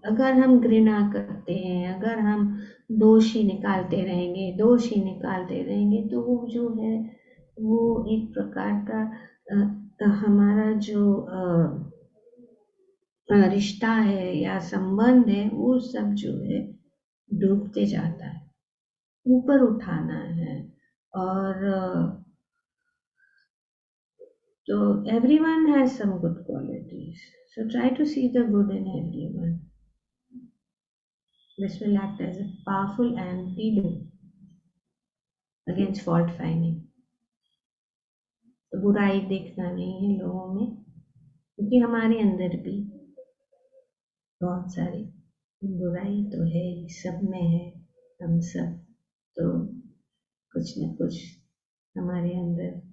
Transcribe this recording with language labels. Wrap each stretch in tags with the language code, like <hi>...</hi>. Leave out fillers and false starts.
<hi>अगर हम घृणा करते हैं, अगर हम दोष ही निकालते रहेंगे तो वो जो है वो एक प्रकार का हमारा जो रिश्ता है या संबंध है वो सब जो है डूबते जाता है। ऊपर उठाना है और</hi> <en>so everyone has some good qualities. So try to see the good in everyone. This will act as a powerful antidote against fault finding.</en> <hi>तो बुराई देखना नहीं है लोगों में, क्योंकि हमारे अंदर भी बहुत सारी बुराई तो है, सब में है, हम सब तो कुछ न कुछ हमारे अंदर</hi>